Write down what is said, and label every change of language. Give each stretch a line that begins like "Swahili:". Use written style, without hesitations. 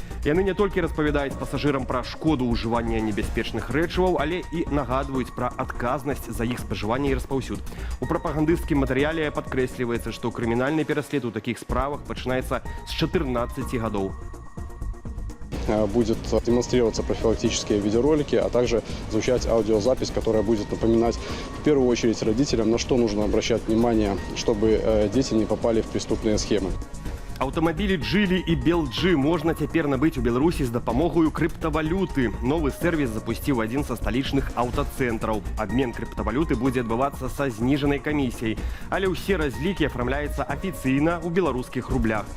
Belarusian: Яны не толькі распавядаюць пасажырам пра шкоду ўжывання небяспечных рэчываў, але і нагадваюць пра адказнасць за іх спажыванне і распаўсюд. У прапагандысцкім матэрыяле падкрэсліваецца, што крымінальны пераслед у такіх справах пачынаецца з 14 гадоў.
Russian: Будет демонстрироваться профилактические видеоролики, а также звучать аудиозапись, которая будет напоминать в первую очередь родителям, на что нужно обращать внимание, чтобы дети не попали в преступные схемы.
Belarusian: Аўтамабілі Джылі і Белджы можна цяпер набыць у Беларусі з дапамогаю крыптавалюты. Новы сервіс запусціў адзін са сталічных аўтацэнтраў. Абмен крыптавалюты будзе адбывацца са зніжанай камісіяй, але ўсе разлікі афармляюцца афіцыйна ў беларускіх рублях.